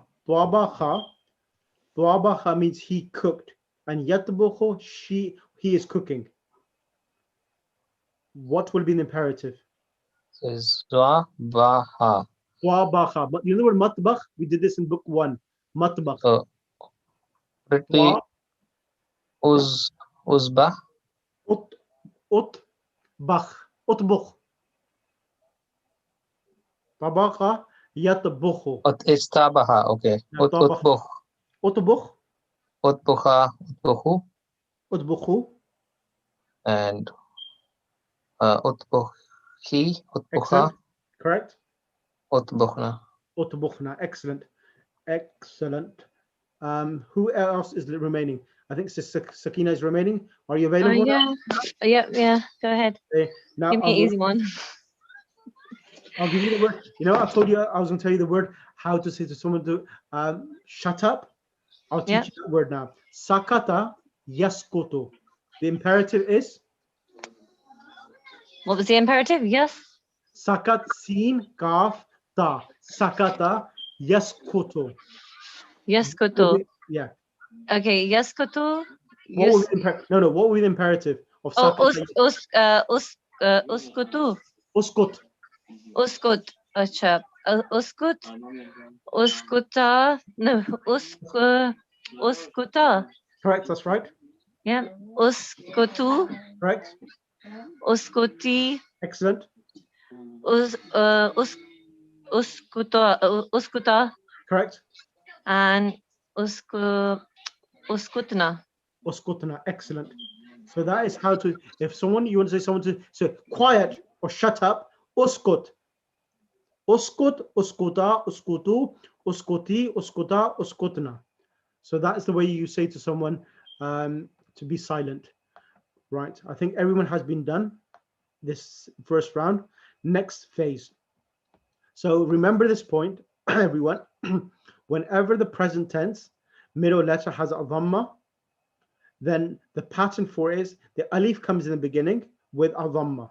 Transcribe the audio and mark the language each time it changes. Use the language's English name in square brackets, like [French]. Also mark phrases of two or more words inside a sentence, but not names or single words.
[Arabic] Tuabaha. Tuabaha [English] means he cooked. And yatbukhu, he is cooking. What will be the imperative? So it's Baha. Tuabaha. But you know the word matbakh? We did this in book 1. Matbakh. So would it be Uzbah? [Arabic] Utbakh. Utbukh. Tabaha yatbukhu. [English] It's Tabaha. Okay. Utbukh. Utbukh. [Arabic] Utbukha. Utbukhu. [English] Utbukhu. [Arabic] And Utbukhi. Utbukha. [English] Excellent. Correct. Utbukhna. Utbukhna. Excellent. Excellent. Who else is remaining? I think Sakina is remaining. Are you available? Yeah. Go ahead. Okay. Now Give me an easy one. I'll give you the word. You know, I told you I was going to tell you the word how to say to someone to shut up. I'll teach you that word now. [Arabic] Sakata yaskutu. [English] The imperative is? What was the imperative? Yes. [Arabic] Sakat sin kaf ta. Sakata yaskutu. [English] Yaskutu. Yeah. Okay. Yaskutu. What will be what will be the imperative of sakata? Uskutu. Uskut. [Arabic] Uskut. Acha. Uskut. Uskuta. No. Uskuta. [English] Correct. That's right. Yeah. Uskutu. Correct. Uskuti. Excellent. Uskuta. Correct. And uskutna. Uskutna. Excellent. So that is how to, if someone, you want to say someone to say quiet or shut up, uskut. [Arabic] Uskut, uskuta, uskutu, uskuti, uskuta, uskutna. [English] So that is the way you say to someone to be silent. Right. I think everyone has been done this first round. Next phase. So remember this point, everyone. Whenever the present tense middle letter has a dhamma, then the pattern for it is the alif comes in the beginning with a dhamma.